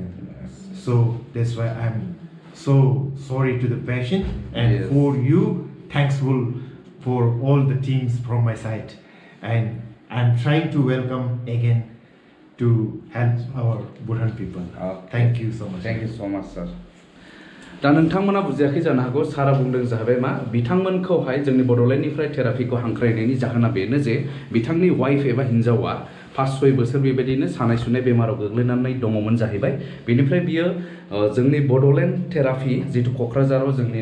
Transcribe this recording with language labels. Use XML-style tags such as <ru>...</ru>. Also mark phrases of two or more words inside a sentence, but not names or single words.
<en>So that's why I'm so sorry to the patient and Yes. for you, thankful for all the teams from my side. And I'm trying to welcome again to help our Buthan people. Okay. Thank you so much. Thank you so much, sir.</en> <brx>दा नोंथांमोना बुजियाखै जानो हागौ सारा बुंदों जाहैबाय मा बिथांमोनखौहाय जोंनि बड'लेण्डनिफ्राय थेरापिखौ हांख्रायनायनि जाहोना बेनो जे बिथांनि वाइफ एबा हिन्जावा 5-6 बोसोर बेबायदिनो सानाय सुनाय बेमाराव गोग्लैनानै दङमोन जाहैबाय बेनिफ्राय बियो जोंनि बड'लेण्ड थेरापि जितु क'क्राझाराव जोंनि</brx>